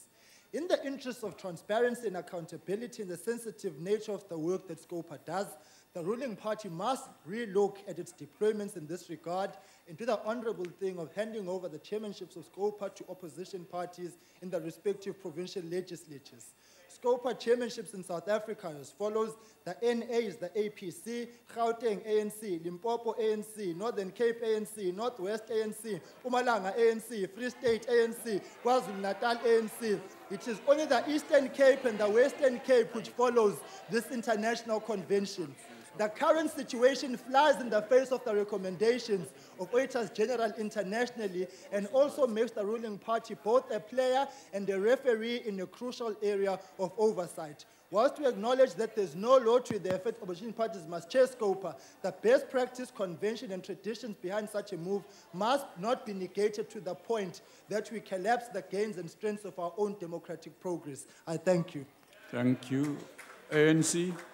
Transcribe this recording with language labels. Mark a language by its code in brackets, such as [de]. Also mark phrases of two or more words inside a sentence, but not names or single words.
[en] In the interest of transparency and accountability and the sensitive nature of the work that SCOPA does, the ruling party must relook at its deployments in this regard and do the honorable thing of handing over the chairmanships of SCOPA to opposition parties in the respective provincial legislatures. SCOPA chairmanships in South Africa as follows: the NA is the APC, Gauteng ANC, Limpopo ANC, Northern Cape ANC, Northwest ANC, Mpumalanga ANC, Free State ANC, KwaZulu-Natal ANC. It is only the Eastern Cape and the Western Cape which follows this international convention. The current situation flies in the face of the recommendations of Auditors General internationally and also makes the ruling party both a player and a referee in a crucial area of oversight. Whilst we acknowledge that there's no law to the effect opposition parties must chair SCOPA, the best practice, convention, and traditions behind such a move must not be negated to the point that we collapse the gains and strengths of our own democratic progress. I thank you. Thank you. ANC.